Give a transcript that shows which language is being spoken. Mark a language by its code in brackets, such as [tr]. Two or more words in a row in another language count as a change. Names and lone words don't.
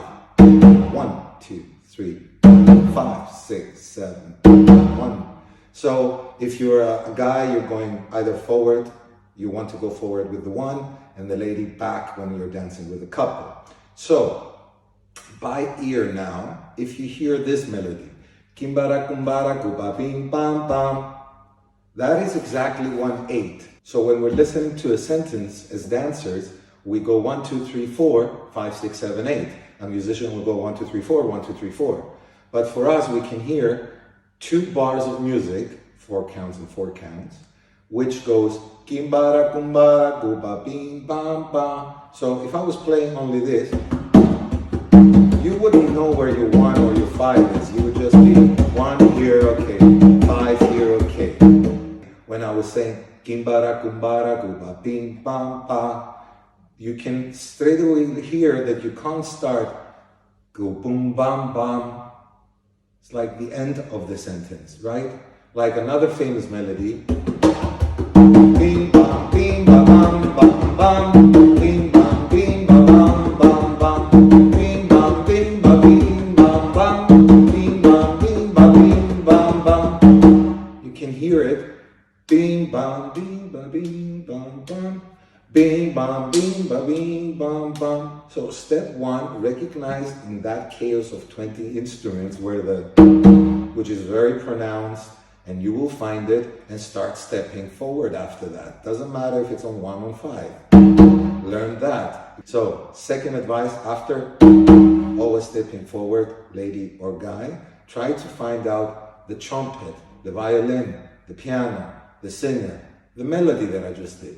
[en] 1, 2, 3, 5, 6, 7, 1. So if you're a guy, you're going either forward, you want to go forward with the 1, and the lady back when you're dancing with a couple. So by ear now, if you hear this melody, Kimbara kumbara kuba bim bam bam, that is exactly 1/8. So when we're listening to a sentence as dancers, we go 1, 2, 3, 4, 5, 6, 7, 8. A musician will go 1, 2, 3, 4, 1, 2, 3, 4. But for us, we can hear 2 bars of music, 4 counts and 4 counts, which goes Kimbara kumbara kuba bim bam bam. So if I was playing only this, you wouldn't know where your 1 or your 5 is. You would just be 1 here, okay, 5 here, okay. When I was saying Kimbara kumbara kuba bim bam ba, you can straight away hear that you can't start go boom bam bam. It's like the end of the sentence, right? Like another famous melody. Bim bam bim ba bam bam bam. Bim bam bim ba bam bam bam. Bim bam bim ba bim bam bam. Bim bam bim ba bim bam bam. You can hear it. Bim bam bim ba bim bam bam. Bing, bam, bing, ba, bing, bam, bam. So step 1, recognize in that chaos of 20 instruments where which is very pronounced, and you will find it and start stepping forward after that. Doesn't matter if it's on 1 or 5. Learn that. So, second advice, after always stepping forward, lady or guy, try to find out the trumpet, the violin, the piano, the singer, the melody that I just did.